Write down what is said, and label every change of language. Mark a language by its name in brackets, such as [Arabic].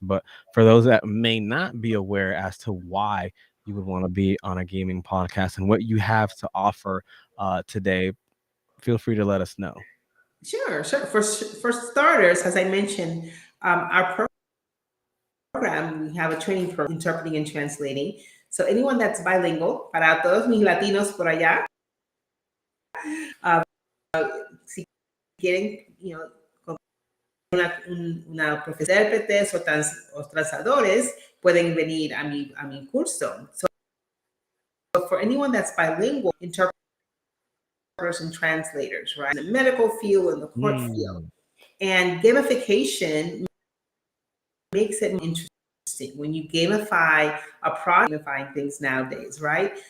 [English] But for those that may not be aware as to why you would want to be on a gaming podcast and what you have to offer today, feel free to let us know. Sure. For starters, as I mentioned, our program, we have a training program, interpreting and translating. So anyone that's bilingual, [Spanish] para todos mis latinos por allá, si quieren, con una profesora de intérpretes o transadores, pueden venir a mi curso. [English] So for anyone that's bilingual, interpreters and translators, right? In the medical field, in the court field. And gamification makes it interesting. When you gamify a product, gamifying things nowadays, right?